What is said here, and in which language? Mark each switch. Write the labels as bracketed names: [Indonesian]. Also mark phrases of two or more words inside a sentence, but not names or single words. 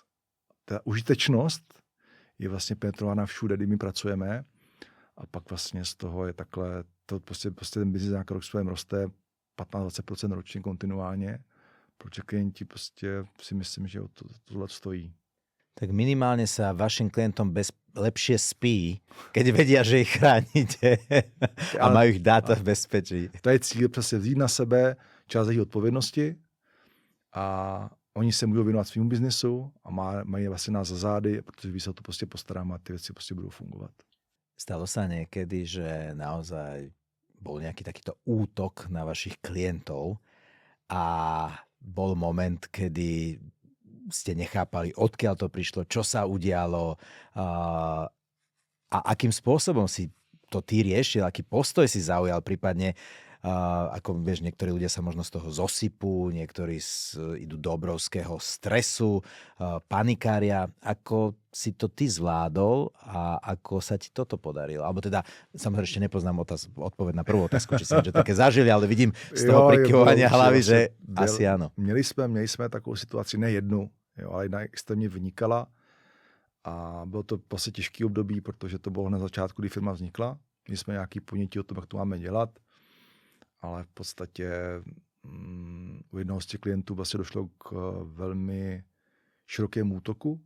[Czech] Ta užitečnost je vlastně penetrována všude, kdy my pracujeme a pak vlastně z toho je takhle, to prostě ten biznis nějak rok svém roste 15-20% ročně kontinuálně, protože klienti prostě si myslím, že o tohle stojí. [Slovak] Tak minimálne sa vašim klientom lepšie spí, keď vedia, že ich chránite a majú ich dáta v bezpečí. [Czech] To je cíl přesně vzít na sebe část jejich odpovědnosti a oni se můžou věnovat svým biznesu a mají vlastně nás za zády, protože vy se o to prostě postaráme a ty věci prostě budou fungovat. [Slovak] Stalo sa niekedy, že naozaj bol nejaký takýto útok na vašich klientov a bol moment, kedy ste nechápali, odkiaľ to prišlo, čo sa udialo a akým spôsobom si to ty riešil, aký postoj si zaujal, prípadne ako vieš, niektorí ľudia sa možno z toho zosypú, niektorí idú do obrovského stresu, panikária. Ako si to ty zvládol a ako sa ti toto podarilo? Alebo teda, samozrejme, ešte nepoznám odpoveď na prvú otázku, či si niečo také zažili, ale vidím z toho prikyvovania hlavy, že asi áno. [Czech] Měli jsme takovou situaci, ne jednu, jo, ale jedna extrémně vynikala a bylo to vlastně těžký období, protože to bylo na začátku, kdy firma vznikla. Měli jsme nějaký ponětí o tom, jak to máme dělat, ale v podstatě u jednoho z těch klientů vlastně došlo k velmi širokému útoku.